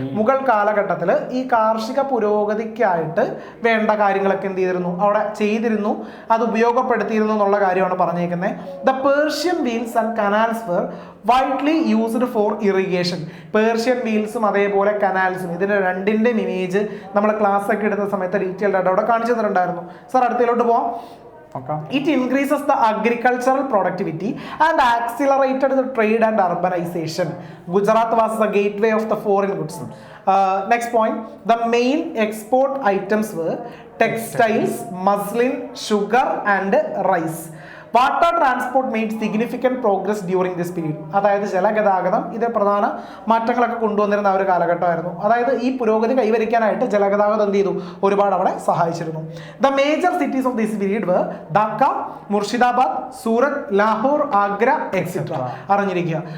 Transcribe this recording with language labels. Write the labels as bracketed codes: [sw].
[ml] മുഗൾ കാലഘട്ടത്തിൽ ഈ കാർഷിക പുരോഗതിക്കായിട്ട് വേണ്ട കാര്യങ്ങളൊക്കെ എന്ത് ചെയ്തിരുന്നു, അവിടെ ചെയ്തിരുന്നു, അത് ഉപയോഗപ്പെടുത്തിയിരുന്നു എന്നുള്ള കാര്യമാണ് പറഞ്ഞേക്കുന്നത്. [en] The Persian wheels and canals were widely used for irrigation. [ml] Persian വീൽസും അതേപോലെ കനാൽസും, ഇതിന്റെ രണ്ടിന്റെ ഇമേജ് നമ്മൾ ക്ലാസ് ഒക്കെ എടുത്ത സമയത്ത് ഡീറ്റെയിൽഡ് ആയിട്ട് അവിടെ കാണിച്ചു തന്നിട്ടുണ്ടായിരുന്നു. സാർ അടുത്തതിലോട്ട് പോവാം. [en] It increases the agricultural productivity and accelerated the trade and urbanization. Gujarat was the gateway of the foreign goods. Next point, the main export items were textiles, muslin, sugar and rice. Water transport made significant progress during this period. [ml] അതായത് ജലഗതാഗതം ഇത് പ്രധാന മാറ്റങ്ങളൊക്കെ കൊണ്ടുവന്നിരുന്ന ഒരു കാലഘട്ടമായിരുന്നു. അതായത് ഈ പുരോഗതി കൈവരിക്കാനായിട്ട് ജലഗതാഗതം എന്ത് ചെയ്തു, ഒരുപാട് അവിടെ സഹായിച്ചിരുന്നു. [en] The major cities of this period were Dhaka, Murshidabad, Surat, Lahore, Agra etcetera. [ml] അറിഞ്ഞിരിക്കുക.